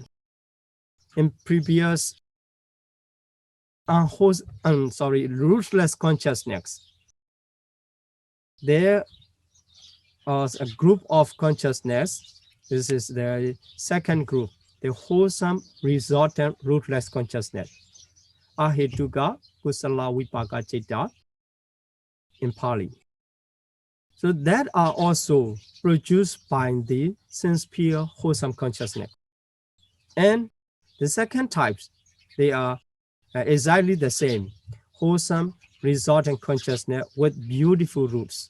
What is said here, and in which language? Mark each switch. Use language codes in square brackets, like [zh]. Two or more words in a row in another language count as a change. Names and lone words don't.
[en] In previous rootless consciousness, there was a group of consciousness. This is the second group, the wholesome resultant rootless consciousness. [pi] Ahetuka kusala vipaka citta in Pali. [en] So that are also produced by the sincere wholesome consciousness. And the second types, they are exactly the same, wholesome resultant consciousness with beautiful roots.